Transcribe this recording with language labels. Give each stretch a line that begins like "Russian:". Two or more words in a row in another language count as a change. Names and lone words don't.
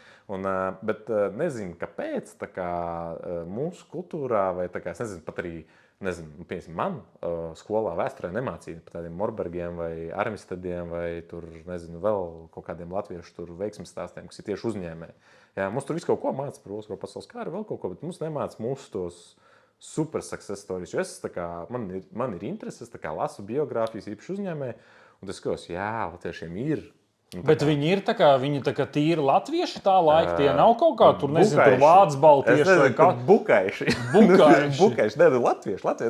Latvian: Bet nezinu, kāpēc tā kā mūsu kultūrā, vai tā kā, es nezinu, pat arī, piemēram, man skolā vēsturē nemācīja par tādiem Morbergiem vai Armistediem vai tur, nezinu, vēl kaut kādiem latviešu tur veiksmes stāstiem, kas ir tieši uzņēmēji. Jā, mums tur viss kaut ko māca par Oskaro pasaules kāru, vēl kaut ko, bet mums nemāca mūsu tos
English: super success stories.
Latvian: Jo es tā kā, man ir intereses, tā kā lasu biogrāfijas īpaši uzņēmēji, un es skatos, jā, latviešiem ir. Bet viņi ir viņi tīri latvieši tā laika, tie nav kaut kā tur, nezinu, tur vācu baltieši. Es nezinu, kā bukaiši. Bukaiši, ne, latvieši.